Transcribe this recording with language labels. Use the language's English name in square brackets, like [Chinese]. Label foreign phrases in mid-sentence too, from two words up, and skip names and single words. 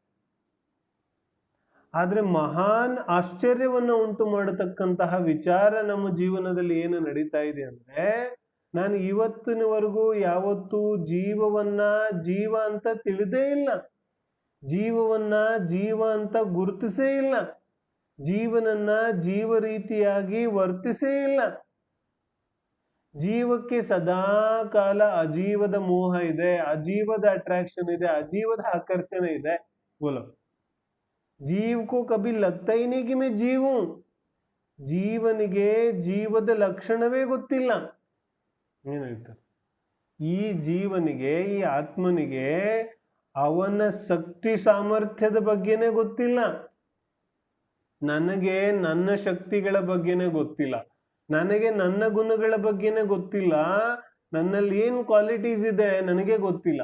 [Kannada] ಆದ್ರೆ ಮಹಾನ್ ಆಶ್ಚರ್ಯವನ್ನ ಉಂಟು ಮಾಡತಕ್ಕಂತಹ ವಿಚಾರ ನಮ್ಮ ಜೀವನದಲ್ಲಿ ಏನು ನಡೀತಾ ಇದೆ ಅಂದ್ರೆ, ನಾನು ಇವತ್ತಿನವರೆಗೂ ಯಾವತ್ತೂ ಜೀವವನ್ನ ಜೀವ ಅಂತ ತಿಳಿದೇ ಇಲ್ಲ, ಜೀವವನ್ನ ಜೀವ ಅಂತ ಗುರುತಿಸೇ ಇಲ್ಲ, ಜೀವನನ್ನ ಜೀವ ರೀತಿಯಾಗಿ ವರ್ತಿಸೇ ಇಲ್ಲ. ಜೀವಕ್ಕೆ ಸದಾ ಕಾಲ ಅಜೀವದ ಮೋಹ ಇದೆ, ಅಜೀವದ ಅಟ್ರಾಕ್ಷನ್ ಇದೆ, ಅಜೀವದ ಆಕರ್ಷಣೆ ಇದೆ. [Hindi] बोलो, जीव को कभी लगता ही नहीं कि मैं जीव हूं. [Kannada] ಜೀವನಿಗೆ ಜೀವದ ಲಕ್ಷಣವೇ ಗೊತ್ತಿಲ್ಲ. ಏನ್ ಹೇಳ್ತಾರೆ, ಈ ಜೀವನಿಗೆ, ಈ ಆತ್ಮನಿಗೆ ಅವನ ಶಕ್ತಿ ಸಾಮರ್ಥ್ಯದ ಬಗ್ಗೆನೇ ಗೊತ್ತಿಲ್ಲ. ನನಗೆ ನನ್ನ ಶಕ್ತಿಗಳ ಬಗ್ಗೆನೇ ಗೊತ್ತಿಲ್ಲ, ನನಗೆ ನನ್ನ ಗುಣಗಳ ಬಗ್ಗೆನೇ ಗೊತ್ತಿಲ್ಲ, ನನ್ನಲ್ಲಿ ಏನು ಕ್ವಾಲಿಟೀಸ್ ಇದೆ ನನಗೆ ಗೊತ್ತಿಲ್ಲ.